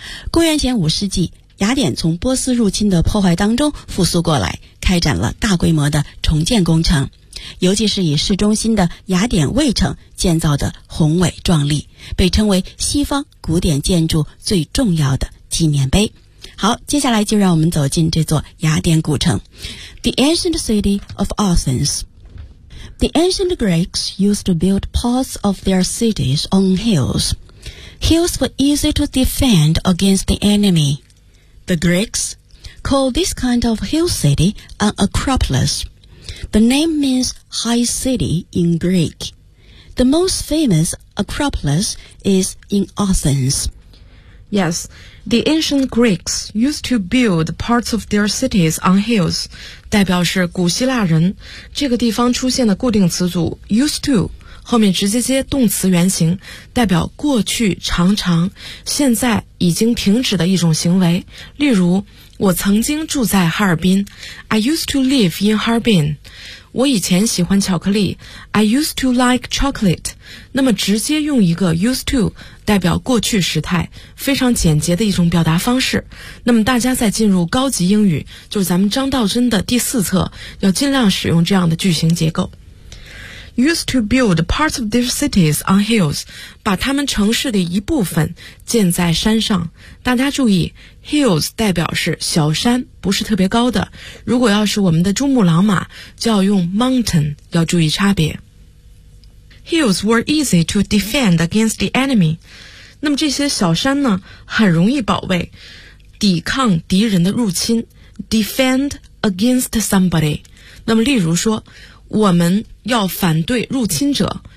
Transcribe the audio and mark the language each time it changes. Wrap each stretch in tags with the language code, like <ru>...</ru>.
<zh>公元前5世纪，雅典从波斯入侵的破坏当中复苏过来，开展了大规模的重建工程，尤其是以市中心的雅典卫城建造的宏伟壮丽，被称为西方古典建筑最重要的纪念碑。好，接下来就让我们走进这座雅典古城。</zh> <en>The ancient city of Athens. The ancient Greeks used to build parts of their cities on hills. Hills were easy to defend against the enemy. The Greeks called this kind of hill city an Acropolis. The name means high city in Greek. The most famous Acropolis is in Athens. Yes, the ancient Greeks used to build parts of their cities on hills.</en> <zh>代表是古希腊人，这个地方出现的固定词组 used to 后面直接接动词原形，代表过去常常、现在已经停止的一种行为。例如，我曾经住在哈尔滨。</zh> <en>I used to live in Harbin.</en> <zh>我以前喜欢巧克力。</zh> <en>I used to like chocolate.</en> <zh>那么直接用一个 used to代表过去时态，非常简洁的一种表达方式。那么大家在进入高级英语，就是咱们张道真的第四册，要尽量使用这样的句型结构。</zh> <en>Used to build parts of their cities on hills，</en> <zh>把他们城市的一部分建在山上。大家注意， hills 代表是小山，不是特别高的。如果要是我们的珠穆朗玛，就要用 mountain， 要注意差别。</zh> <en>Hills were easy to defend against the enemy.</en> <zh>那么这些小山呢，很容易保卫，抵抗敌人的入侵。</zh> <en>Defend against somebody.</en> <zh>那么例如说，我们要反对入侵者。</zh>